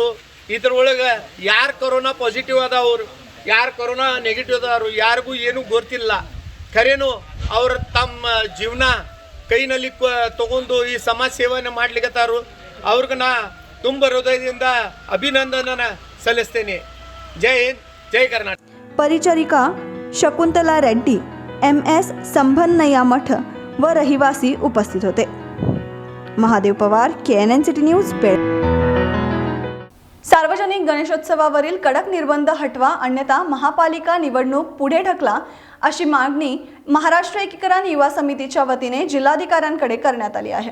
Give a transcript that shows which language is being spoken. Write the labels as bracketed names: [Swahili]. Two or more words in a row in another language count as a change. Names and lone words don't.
[Kannada] ಇದ್ರೊಳಗೆ ಯಾರು ಕೊರೋನಾ ಪಾಸಿಟಿವ್ ಅದಾವ್ರು, ಯಾರು ಕೊರೋನಾ ನೆಗೆಟಿವ್ ಅದಾರು, ಯಾರಿಗೂ ಏನೂ ಗೊತ್ತಿಲ್ಲ. ಖರೇನು ಅವ್ರು ತಮ್ಮ ಜೀವನ ಕೈನಲ್ಲಿ ತಗೊಂಡು ಈ ಸಮಾಜ ಸೇವೆಯನ್ನು ಮಾಡ್ಲಿಕ್ಕತ್ತಾರು. ಅವ್ರಿಗೆ ನಾ ತುಂಬ ಹೃದಯದಿಂದ ಅಭಿನಂದನ ಸಲ್ಲಿಸ್ತೇನೆ. ಜೈ ಹಿಂದ್, ಜೈ ಕರ್ನಾಟಕ. [Marathi] परिचारिका शकुंतला रेड्डी, MS संभन्नया मठ व रहिवासी उपस्थित होते. महादेव पवार, KNN सिटी न्यूज, बेळ. सार्वजनिक गणेशोत्सवावरील कडक निर्बंध हटवा, अन्यथा महापालिका निवडणूक पुढे ढकला अशी मागणी महाराष्ट्र एकीकरण युवा समितीच्या वतीने जिल्हाधिकाऱ्यांकडे करण्यात आली आहे.